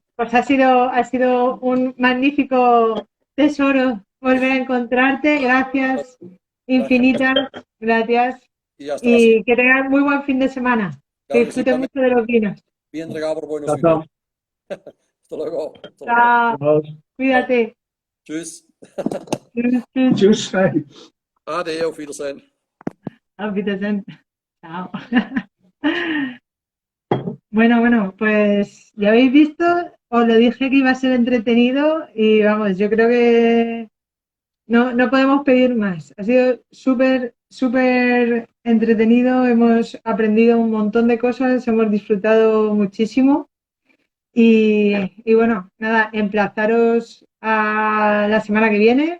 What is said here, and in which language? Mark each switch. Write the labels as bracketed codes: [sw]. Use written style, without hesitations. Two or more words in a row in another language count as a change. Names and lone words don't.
[es] Pues ha sido un magnífico tesoro volver a encontrarte. Gracias infinitas. Gracias. Y hasta Y que tengas muy buen fin de semana. Que Claro, disfruten mucho de los vinos. bien regado por buenos Chao, chao. vinos. Hasta luego. Hasta luego. Chao. Chao. Cuídate. [de] Tschüss. Tschüss. Hey. Ade, auf Wiedersehen. Auf Wiedersehen. [es] Chao. Bueno, pues ya habéis visto, os lo dije que iba a ser entretenido y vamos, yo creo que no podemos pedir más. Ha sido súper entretenido, hemos aprendido un montón de cosas, hemos disfrutado muchísimo y bueno, nada, emplazaros a la semana que viene.